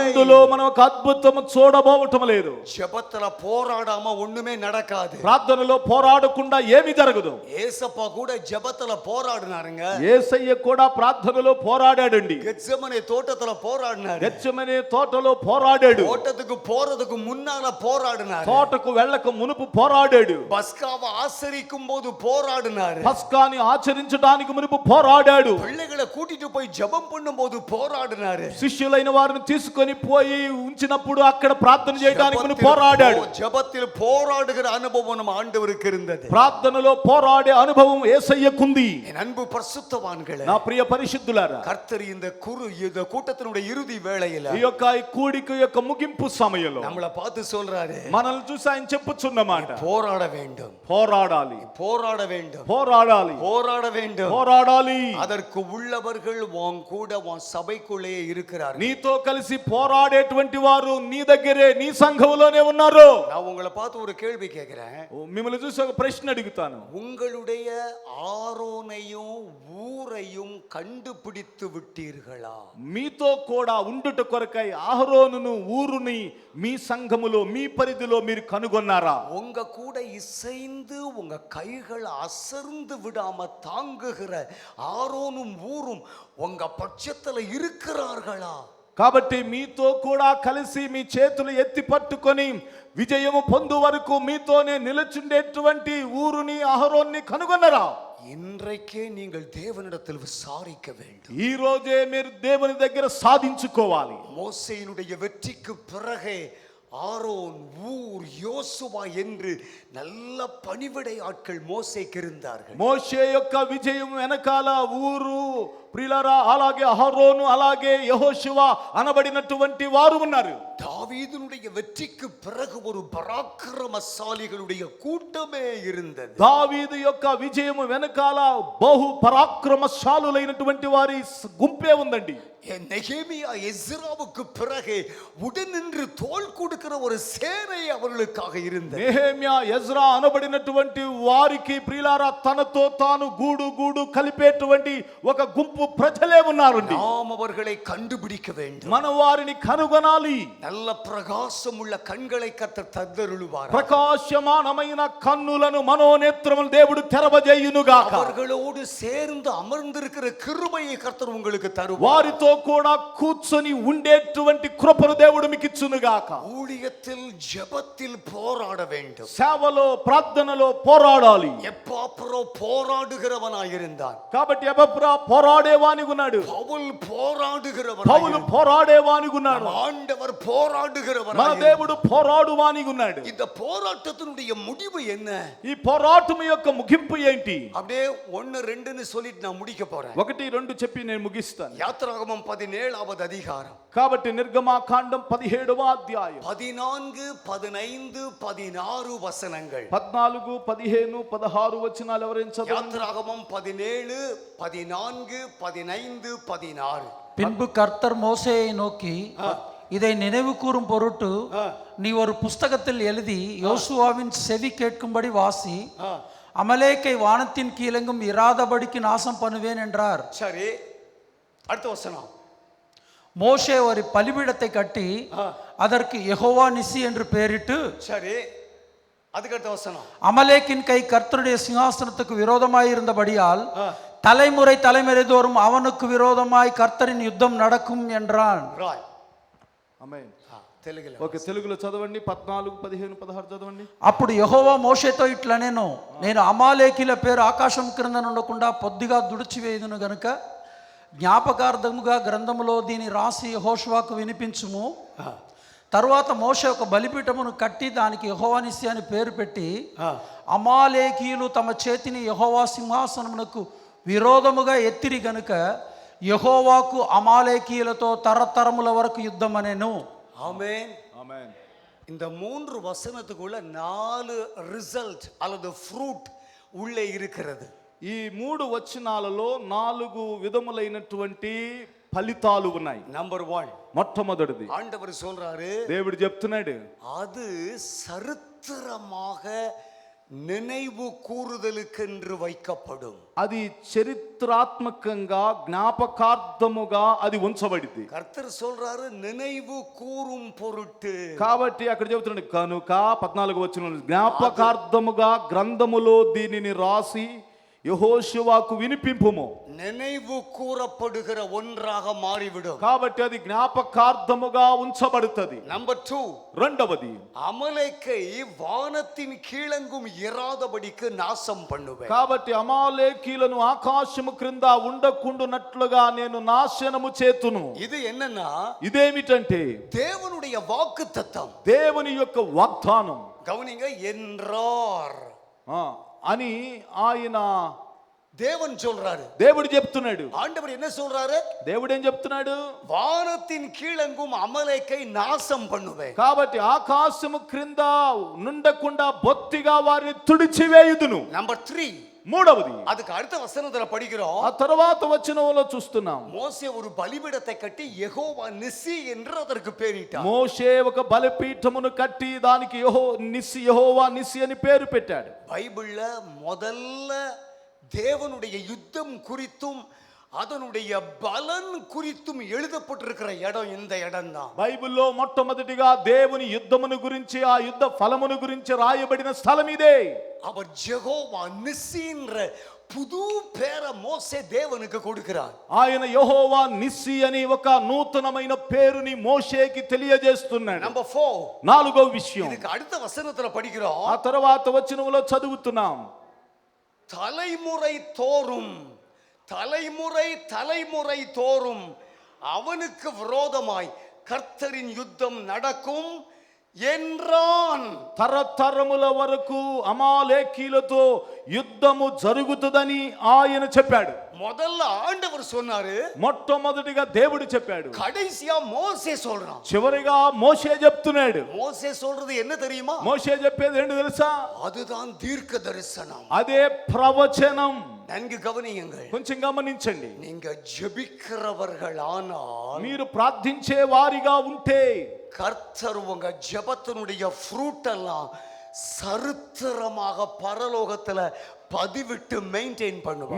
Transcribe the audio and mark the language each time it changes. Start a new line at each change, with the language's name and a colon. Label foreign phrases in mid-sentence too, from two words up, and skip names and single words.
Telugu: అందులో మనం ఒక అద్భుతము చూడబోవటం లేదు.
Tamil: ஜெபத்துல போராடாம ஒண்ணுமே நடக்காது.
Telugu: ప్రార్థనలో పోరాడకుండా ఏమీ జరగదు.
Tamil: ஏசப்பா கூட ஜெபத்துல போராடினாருங்க.
Telugu: యేసయ్య కూడా ప్రార్థనలో పోరాడాడండి.
Tamil: கெத்செமனே தோட்டத்துல போராடினாரு.
Telugu: గెత్సెమనే తోటలో పోరాడాడు.
Tamil: தோட்டத்துக்கு போறதுக்கு முன்னால போராடினாரு.
Telugu: తోటకు వెళ్ళక మునుపు పోరాడాడు.
Tamil: பஸ்காவை ஆசரிக்கும் போது போராடினாரு.
Telugu: పస్కాని ఆచరించడానికి మునుపు పోరాడాడు.
Tamil: பிள்ளைகளை கூட்டிட்டு போய் ஜெபம் பண்ணும்போது போராடினாரு.
Telugu: శిష్యులైన వారిని తీసుకొని పోయి ఉంచినప్పుడు అక్కడ ప్రార్థన చేయడానికి మునుపు పోరాడాడు.
Tamil: ஜெபத்தில் போராடுகிற அனுபவம் நம்ம ஆண்டவருக்கு இருந்தது.
Telugu: ప్రార్థనలో పోరాడే అనుభవం యేసయ్యకుంది.
Tamil: என் அன்பு பரிசுத்தவான்களே,
Telugu: నా ప్రియ పరిశుద్ధులారా,
Tamil: கர்த்தர் இந்த கூட்டத்தினுடைய இறுதி வேளையில
Telugu: ఈ యొక్క కూడిక యొక్క ముగింపు సమయంలో
Tamil: நம்மளை பார்த்து சொல்றாரு,
Telugu: మనల్ని చూసి ఆయన చెప్పుచున్నమాట,
Tamil: போராட வேண்டும்,
Telugu: పోరాడాలి,
Tamil: போராட வேண்டும்,
Telugu: పోరాడాలి,
Tamil: போராட வேண்டும்.
Telugu: పోరాడాలి.
Tamil: அதற்கு உள்ளவர்கள் உன் கூட உன் சபைக்குள்ளே இருக்கிறார்கள்.
Telugu: నీతో కలిసి పోరాడేటువంటి వారు నీ దగ్గరే నీ సంఘములోనే ఉన్నారు.
Tamil: நான் உங்களை பார்த்து ஒரு கேள்வி கேட்கிறேன்.
Telugu: మిమ్మల్ని చూసి ఒక ప్రశ్న అడుగుతాను.
Tamil: உங்களுடைய ஆரோனையும் ஊரையும் கண்டுபிடித்து விட்டீர்களா?
Telugu: మీతో కూడా ఉండుట కొరకై అహరోనును ఊరుని మీ సంఘములో మీ పరిధిలో మీరు కనుగొన్నారా?
Tamil: உங்க கூட இசைந்து உங்க கைகள் அசர்ந்து விடாம தாங்குகிற ஆரோனும் ஊரும் உங்க பட்சத்துல இருக்கிறார்களா?
Telugu: కాబట్టి మీతో కూడా కలిసి మీ చేతులు ఎత్తి పట్టుకొని విజయము పొందు వరకు మీతోనే నిలుచుండేటువంటి ఊరుని అహరోన్ని కనుగొన్నరా?
Tamil: இன்றைக்கே நீங்கள் தேவனிடத்தில் விசாரிக்க வேண்டும்.
Telugu: ఈ రోజే మీరు దేవుని దగ్గర సాధించుకోవాలి.
Tamil: மோசேயினுடைய வெற்றிக்கு பிறகே ஆரோன், ஊர், யோசுவா என்று நல்ல பணிவிடை ஆட்கள் மோசேக்கு இருந்தார்கள்.
Telugu: మోషే యొక్క విజయం వెనకాల ఊరు ప్రియులారా, అలాగే అహరోను, అలాగే యెహోషువ అనబడినటువంటి వారు ఉన్నారు.
Tamil: தாவீதுனுடைய வெற்றிக்கு பிறகு ஒரு பராக்கிரமசாலிகளுடைய கூட்டமே இருந்தது.
Telugu: దావీదు యొక్క విజయం వెనకాల బహు పరాక్రమశాలులైనటువంటి వారి గుంపే ఉందండి.
Tamil: நெகேமியா, எஸ்ராவுக்கு பிறகு உடனின்று தோள் கொடுக்கிற ஒரு சேனை அவர்களுக்காக இருந்தது.
Telugu: నెహెమ్యా, ఎజ్రా అనబడినటువంటి వారికి ప్రియులారా తనతో తాను గూడు కలిపేటువంటి ఒక గుంపు ప్రజలే ఉన్నారండి.
Tamil: நாம் அவர்களை கண்டுபிடிக்க வேண்டும்.
Telugu: మన వారిని కనుగొనాలి.
Tamil: நல்ல பிரகாசம் உள்ள கண்களை கர்த்தர் தந்தருளுவார்.
Telugu: ప్రకాశమానమైన కన్నులను మనోనేత్రములు దేవుడు తెరవజేయునుగాక.
Tamil: அவர்களோடு சேர்ந்து அமர்ந்திருக்கிற கிருபையை கர்த்தர் உங்களுக்கு தருவார்.
Telugu: వారితో వారితో కూడా కూర్చొని ఉండేటువంటి కృపను దేవుడు మీకు ఇచ్చునుగాక.
Tamil: ஊழியத்தில் ஜெபத்தில் போராட வேண்டும்.
Telugu: సేవలో ప్రార్థనలో పోరాడాలి.
Tamil: எப்பாப்ரோ போராடுகிறவனாயிருந்தான்.
Telugu: కాబట్టి ఎపఫ్రా పోరాడేవానిగా ఉన్నాడు.
Tamil: பவுல் போராடுகிறவன்.
Telugu: పౌలు పోరాడేవానిగా ఉన్నాడు.
Tamil: ஆண்டவர் போராடுகிறவர்.
Telugu: మన దేవుడు పోరాడువానిగా ఉన్నాడు.
Tamil: இந்த போராட்டத்தினுடைய முடிவு என்ன?
Telugu: ఈ పోరాటం యొక్క ముగింపు ఏంటి?
Tamil: அப்படியே 1 2ன்னு சொல்லிட்டு நான் முடிக்க போறேன்.
Telugu: 1 2 చెప్పి నేను ముగిస్తాను.
Tamil: யாத்திராகமம் 17வது அதிகாரம்.
Telugu: కాబట్టి నిర్గమాకాండం 17వ అధ్యాయం
Tamil: 14 15 16 వచనங்கள்.
Telugu: 14 15 16 వచనాలు ఎవరైనా చదవండి.
Tamil: யாத்திராகமம் 17 14 15 16. பின்பு கர்த்தர் மோசேயை நோக்கி, இதை நினைவு கூறும் பொருட்டு நீ ஒரு புஸ்தகத்தில் எழுதி யோசுவாவின் செவி கேட்கும்படி வாசி, அமலேக்கை வானத்தின் கீழெங்கும் இராதபடிக்கு நாசம் பண்ணுவேன் என்றார். சரி, அடுத்த வசனம். மோசே ஒரு பலிபீடத்தை கட்டி அதற்கு யெகோவா நிசி என்று பெயரிட்டு, சரி, அதுக்கு அடுத்த வசனம். அமலேக்கின் கை கர்த்தருடைய சிங்காசனத்துக்கு விரோதமாய் இருந்தபடியால் தலைமுறை தலைமுறை தோறும் அவனுக்கு விரோதமாய் கர்த்தரின் யுத்தம் நடக்கும் என்றான்.
Telugu: రాయ్. ఆమేన్. తెలుగులో. ఓకే, తెలుగులో చదవండి. 14 15 16 చదవండి. అప్పుడు యెహోవా మోషేతో ఇట్లనెను, నేను అమాలేకీల పేరు ఆకాశం క్రింద నుండకుండా పొద్దుగా దుడిచివేయుదును గనుక జ్ఞాపకార్థముగా గ్రంథములో దీని రాసి యెహోషువకు వినిపించుము. తరువాత మోషే ఒక బలిపీఠమును కట్టి దానికి యెహోవా నిసి అని పేరు పెట్టి, అమాలేకీయులు తమ చేతిని యెహోవా సింహాసనమునకు విరోధముగా ఎత్తిరి గనుక యెహోవాకు అమాలేకీయులతో తరతరముల వరకు యుద్ధం అనేను.
Tamil: ஆமென்.
Telugu: ఆమేన్.
Tamil: இந்த 3 வசனத்துக்குள்ள 4 ரிசல்ட் அல்லது ஃப்ரூட் உள்ளே இருக்கிறது.
Telugu: ఈ 3 వచనాలలో 4 విధములైనటువంటి ఫలితాలు ఉన్నాయి.
Tamil: நம்பர் 1,
Telugu: మొట్టమొదటిది
Tamil: ஆண்டவர் சொல்றாரு,
Telugu: దేవుడు చెప్తున్నాడు,
Tamil: அது சரித்திரமாக நினைவு கூறுதலுக்கென்று வைக்கப்படும்.
Telugu: అది చరిత్రాత్మకంగా జ్ఞాపకార్థముగా అది ఉంచబడింది.
Tamil: கர்த்தர் சொல்றாரு, நினைவு கூறும் பொருட்டு.
Telugu: కాబట్టి అక్కడ చెబుతున్నాడు, కనుక 14 వచనంలో జ్ఞాపకార్థముగా గ్రంథములో దీనిని రాసి యెహోషువకు వినిపింపుము.
Tamil: நினைவு கூறப்படுகிற ஒன்றாக மாறிவிடும்.
Telugu: కాబట్టి అది జ్ఞాపకార్థముగా ఉంచబడుతుంది.
Tamil: நம்பர் 2,
Telugu: రెండవది
Tamil: அமலேக்கை வானத்தின் கீழெங்கும் இராதபடிக்கு நாசம் பண்ணுவேன்.
Telugu: కాబట్టి అమాలేకీలను ఆకాశము క్రింద ఉండకుండునట్లుగా నేను నాశనము చేతును.
Tamil: இது என்னன்னா,
Telugu: ఇదేమిటంటే
Tamil: தேவனுடைய வாக்குத்தத்தம்.
Telugu: దేవుని యొక్క వాగ్దానం.
Tamil: கவனிங்க, என்றார்
Telugu: అని ఆయన
Tamil: தேவன் சொல்றாரு.
Telugu: దేవుడు చెప్తున్నాడు.
Tamil: ஆண்டவர் என்ன சொல்றாரு?
Telugu: దేవుడు ఏం చెప్తున్నాడు?
Tamil: வானத்தின் கீழெங்கும் அமலேக்கை நாசம் பண்ணுவேன்.
Telugu: కాబట్టి ఆకాశము క్రింద నుండకుండా బొత్తిగా వారిని తుడిచివేయుదును.
Tamil: நம்பர் 3,
Telugu: మూడవది
Tamil: அதுக்கு அடுத்த వచనத்துல படிக்கிறோம்,
Telugu: ఆ తర్వాత వచనంలో చూస్తున్నాం,
Tamil: மோசே ஒரு பலிபீடத்தை கட்டி யெகோவா நிசி என்று அதற்கு பெயரிட்டார்.
Telugu: మోషే ఒక బలిపీఠమును కట్టి దానికి యెహోవా నిసి అని పేరు పెట్టాడు.
Tamil: பைபிள்ல முதல்ல தேவனுடைய யுத்தம் குறித்தும் அதனுடைய பலன் குறித்தும் எழுதப்பட்டிருக்கிற இடம் இந்த இடம் தான்.
Telugu: బైబిల్లో మొట్టమొదటిగా దేవుని యుద్ధమును గురించి, ఆ యుద్ధ ఫలమును గురించి రాయబడిన స్థలం ఇదే.
Tamil: அவர் ஜெகோவா நிசின்ற புது பேரை மோசே தேவனுக்கு கொடுக்கிறார்.
Telugu: ఆయన యెహోవా నిస్సి అని ఒక నూతనమైన పేరుని మోషేకి తెలియజేస్తున్నాడు.
Tamil: நம்பர் 4,
Telugu: నాలుగో విషయం,
Tamil: இதுக்கு அடுத்த వచనத்துல படிக்கிறோம்,
Telugu: ఆ తర్వాత వచనంలో చదువుతున్నాం,
Tamil: தலைமுறை தோறும் தலைமுறை தோறும் அவனுக்கு விரோதமாய் கர்த்தரின் யுத்தம் நடக்கும் என்றான்.
Telugu: తరతరముల వరకు అమాలేకీలతో యుద్ధము జరుగుతుందని ఆయన చెప్పాడు.
Tamil: முதல்ல ஆண்டவர் சொன்னாரு,
Telugu: మొట్టమొదటిగా దేవుడు చెప్పాడు,
Tamil: கடைசியா மோசே சொல்றான்.
Telugu: చివరిగా మోషే చెప్తున్నాడు.
Tamil: மோசே சொல்றது என்ன தெரியுமா?
Telugu: మోషే చెప్పేది ఏంటి తెలుసా?
Tamil: அதுதான் தீர்க்க தரிசனம்.
Telugu: అదే ప్రవచనం.
Tamil: நன்கு கவனியுங்கள்.
Telugu: కొంచెం గమనించండి.
Tamil: நீங்க ஜெபிக்கிறவர்கள் ஆனால்,
Telugu: మీరు ప్రార్థించే వారిగా ఉంటే
Tamil: கர்த்தர் உங்க ஜெபத்தினுடைய ஃப்ரூட் எல்லாம் சரித்திரமாக பரலோகத்துல பதிவிட்டு மெయింటైన్ பண்ணுவார்.